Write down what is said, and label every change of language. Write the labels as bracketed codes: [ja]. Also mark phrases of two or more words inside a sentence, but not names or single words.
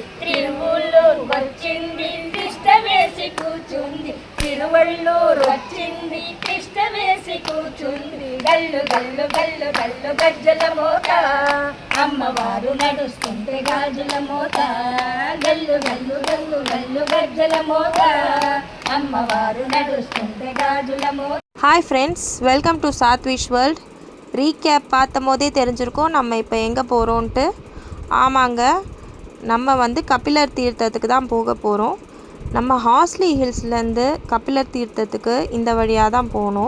[te] తిరువళ్ళూరు వచ్చింది తిష్ట వేసి కూర్చుంది, తిరువళ్ళూరు వచ్చింది తిష్ట వేసి కూర్చుంది. గల్లు గల్లు గల్లు గల్లు గజ్జల మోత, అమ్మవారు నడుస్తుంటే గాజుల మోత. గల్లు గల్లు గల్లు గల్లు గజ్జల మోత, అమ్మవారు నడుస్తుంటే గాజుల మోత. [en] Hi friends, welcome to Sathvish World. [ta] ரீகேப் பார்த்த போதே தெரிஞ்சிருக்கோம் நம்ம இப்போ எங்கே போகிறோன்ட்டு. ஆமாங்க, நம்ம கபிலர் தீர்த்தத்துக்கு தான் போக போகிறோம். நம்ம ஹாஸ்லி ஹில்ஸ்லேருந்து கபிலர் தீர்த்தத்துக்கு இந்த வழியாக தான் போனோம்.